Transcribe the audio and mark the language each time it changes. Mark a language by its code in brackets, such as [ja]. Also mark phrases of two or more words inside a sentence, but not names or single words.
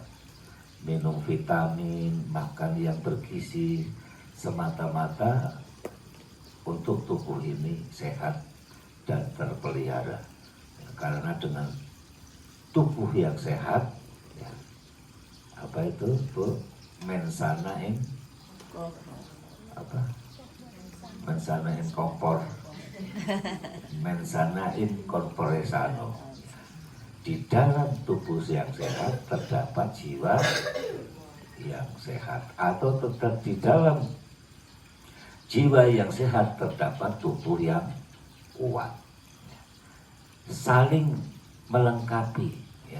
[id] Minum vitamin, makan yang bergizi, semata-mata untuk tubuh ini sehat dan terpelihara. Ya, karena dengan tubuh yang sehat, ya, apa itu Bu? [la] Mensana in [id] apa? [la] Mensana in kompor, mensana in corpore sano. [id] Di dalam tubuh yang sehat terdapat jiwa yang sehat, atau tetap di dalam jiwa yang sehat terdapat tubuh yang kuat. Saling melengkapi. Ya.